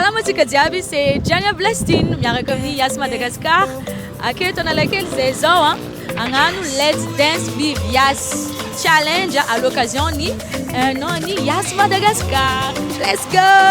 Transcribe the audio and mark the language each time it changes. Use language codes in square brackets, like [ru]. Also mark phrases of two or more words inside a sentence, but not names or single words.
[mg] antsika jiaby c'est Diagna Blastine miaraka amin'ny Yas Madagascar. Aketo analakely zay zao agnano [en] Let's Dance with Yas challenge [fr] à l'occasion [mg] ni [fr] un an [mg] ni Yas Madagascar. [en] Let's go!